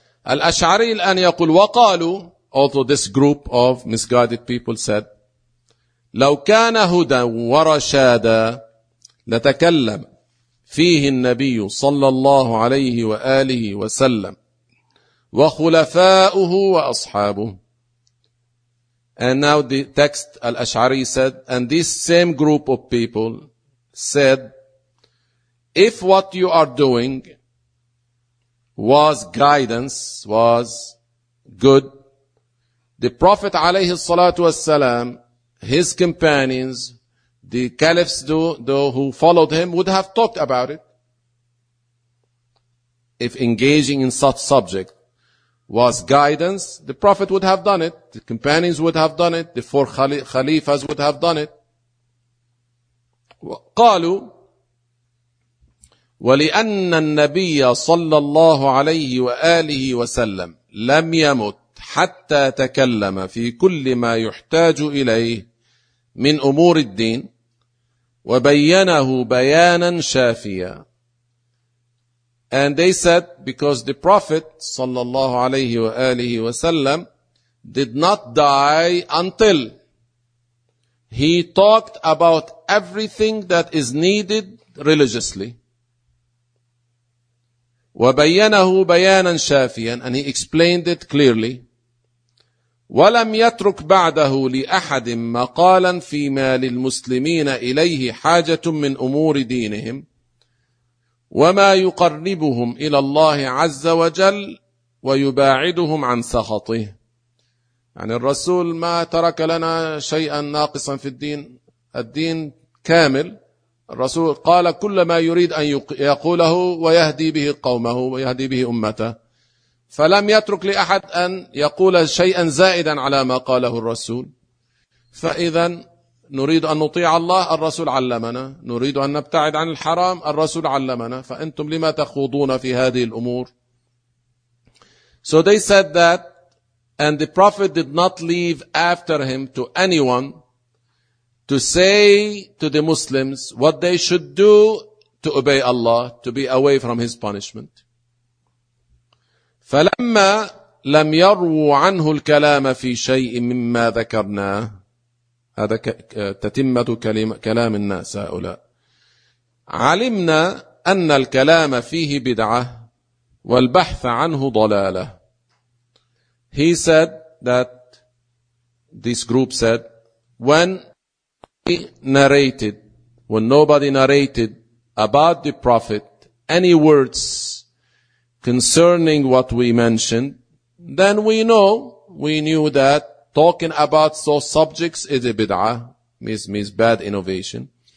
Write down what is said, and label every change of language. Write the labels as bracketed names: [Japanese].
[Arabic] Al-Ash'ari الآن يقول وقالوا, [English] although this group of misguided people said, [Arabic] لو كان هدى ورشادا لتكلم فيه النبي صلى الله عليه وآله وسلم وخلفاؤه وأصحابه. [English] And now the text Al-Ash'ari said, and this same group of people said, if what you are doing was guidance, was good, the Prophet عليه الصلاة والسلام, his companions, the caliphs though who followed him would have talked about it. If engaging in such subject was guidance, the Prophet would have done it. The companions would have done it. The four khalifas would have done it. [Arabic] قالوا ولأن النبي صلى الله عليه وآله وسلم لم يمت حتى تكلم في كل ما يحتاج إليه من أمور الدين وبينه بيانا شافيا. [English] And they said, because the Prophet صلى الله عليه وآله وسلم did not die until he talked about everything that is needed religiously. [Arabic] وبينه بيانا شافيا, [English] and he explained it clearly. [Arabic] ولم يترك بعده لأحد مقالا فيما للمسلمين إليه حاجة من أمور دينهم وما يقربهم إلى الله عز وجل ويباعدهم عن سخطه. يعني الرسول ما ترك لنا شيئا ناقصا في الدين، الدين كامل. الرسول قال كل ما يريد أن يقوله ويهدي به قومه ويهدي به أمته، فلم يترك لأحد أن يقول شيئا زائدا على ما قاله الرسول. فإذا نريد أن نطيع الله، الرسول علمنا، نريد أن نبتعد عن الحرام، الرسول علمنا، فأنتم لما تخوضون في هذه الأمور؟ [English] So they said that, and the Prophet did not leave after him to anyone to say to the Muslims what they should do to obey Allah, to be away from his punishment. [Arabic] فلما لم يروا عنه الكلام في شيء مما ذكرناه، هذا تتمة كلام الناس هؤلاء، علمنا أن الكلام فيه بدعة والبحث عنه ضلالة. [English] He said that, this group said, when he narrated, when nobody narrated about the Prophet any words concerning what we mentioned, then we know, we knew that talking about such subjects is a bid'ah, means bad innovation.